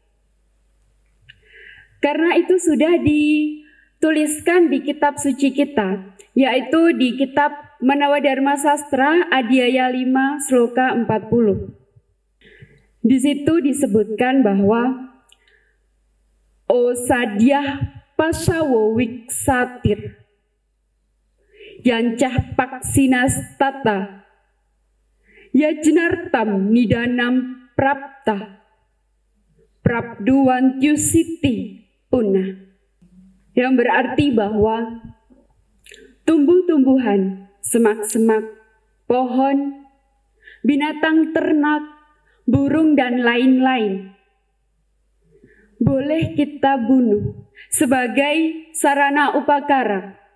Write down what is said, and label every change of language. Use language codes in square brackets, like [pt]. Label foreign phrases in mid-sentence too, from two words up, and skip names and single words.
[id] Karena itu sudah dituliskan di kitab suci kita, yaitu di kitab Manawadharma Sastra Adhyaya 5 Sloka 40. Di situ disebutkan bahwa [sa] ओषध्यः पशवो वृक्षास्तिर् यञ्चः पक्षिणस् तथा यज्ञार्थं निधनं प्राप्ताः प्राप्नुवन्त्युत्सृतीः पुनः, [id] yang berarti bahwa tumbuh-tumbuhan, semak-semak, pohon, binatang ternak, burung dan lain-lain boleh kita bunuh sebagai sarana upakara.